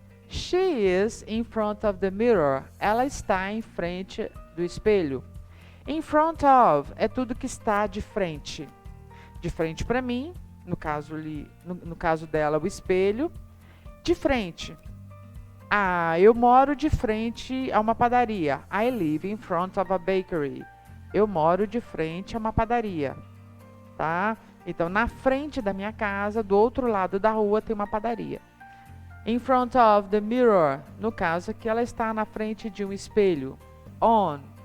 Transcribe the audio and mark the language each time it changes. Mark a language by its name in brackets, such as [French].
[English] She is in front of the mirror. [Portuguese] Ela está em frente do espelho. [English] In front of [Portuguese] é tudo que está de frente. De frente para mim, no caso dela, o espelho. De frente. Eu moro de frente a uma padaria. [English] I live in front of a bakery. [Portuguese] Eu moro de frente a uma padaria. Tá? Então, na frente da minha casa, do outro lado da rua, tem uma padaria. [English] In front of the mirror, [Portuguese] no caso aqui, ela está na frente de um espelho. On.